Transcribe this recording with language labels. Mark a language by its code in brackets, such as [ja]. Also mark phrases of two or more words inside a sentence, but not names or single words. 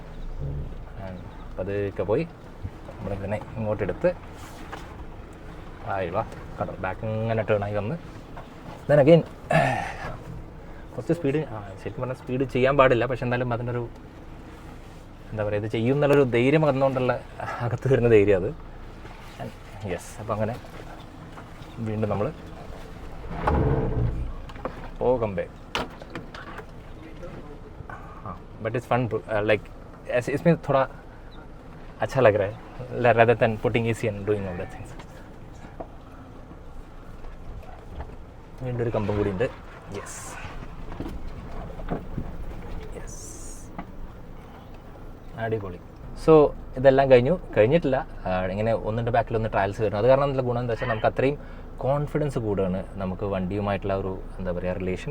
[ml] അപ്പോൾ അതൊക്കെ പോയി നമ്മളിതിനെ ഇങ്ങോട്ടെടുത്ത് വാ, കണ്ടോ, ബാക്ക് ഇങ്ങനെ ടേണായി വന്ന് [en] then again [ml] കുറച്ച് സ്പീഡ്, ശരിക്കും പറഞ്ഞാൽ സ്പീഡ് ചെയ്യാൻ പാടില്ല, പക്ഷെ എന്തായാലും അതിൻ്റെ ഒരു എന്താ പറയുക, ഇത് ചെയ്യും എന്നുള്ളൊരു ധൈര്യം വന്നുകൊണ്ടുള്ള അകത്ത് വരുന്ന ധൈര്യം അത്. യെസ്, അപ്പോൾ അങ്ങനെ വീണ്ടും നമ്മൾ കമ്പേ. [en] but it's fun, like [hi] इसमें थोड़ा अच्छा लग रहा है [en] rather than putting AC and doing all that things. [ml] വീണ്ടും ഒരു കമ്പം കൂടി ഉണ്ട്. യെസ്, അടിപൊളി. സോ ഇതെല്ലാം കഴിഞ്ഞിട്ടില്ല. ഇങ്ങനെ ഒന്നിൻ്റെ ബാക്കിൽ ഒന്ന് ട്രയൽസ് വരുന്നു. അത് കാരണം എന്നുള്ള ഗുണം എന്താ വെച്ചാൽ നമുക്ക് അത്രയും കോൺഫിഡൻസ് കൂടുകയാണ് നമുക്ക് വണ്ടിയുമായിട്ടുള്ള ഒരു എന്താ പറയുക റിലേഷൻ.